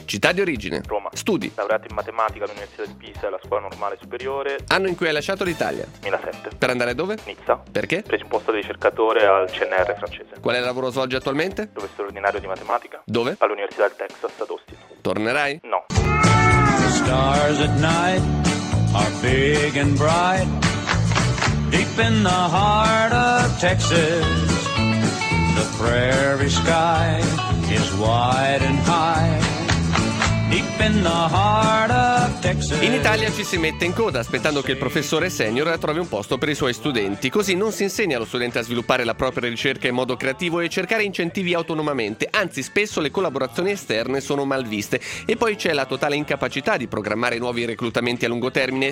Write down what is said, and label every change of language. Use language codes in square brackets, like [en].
[it] Città di origine: Roma. Studi: laureato in matematica all'Università di Pisa e alla Scuola Normale Superiore. Anno in cui hai lasciato l'Italia: 2007. Per andare dove? Nizza. Perché? Preso un posto di ricercatore al CNR francese. Qual è il lavoro svolge attualmente? Professore ordinario di matematica. Dove? All'Università del Texas ad Austin. Tornerai? No. [en] The stars at night are big and bright, deep in the heart of Texas. The prairie sky is wide and high. Deep in the heart of Texas. [it] In Italia ci si mette in coda aspettando che il professore senior trovi un posto per i suoi studenti. Così non si insegna allo studente a sviluppare la propria ricerca in modo creativo e cercare incentivi autonomamente, anzi spesso le collaborazioni esterne sono mal viste. E poi c'è la totale incapacità di programmare nuovi reclutamenti a lungo termine.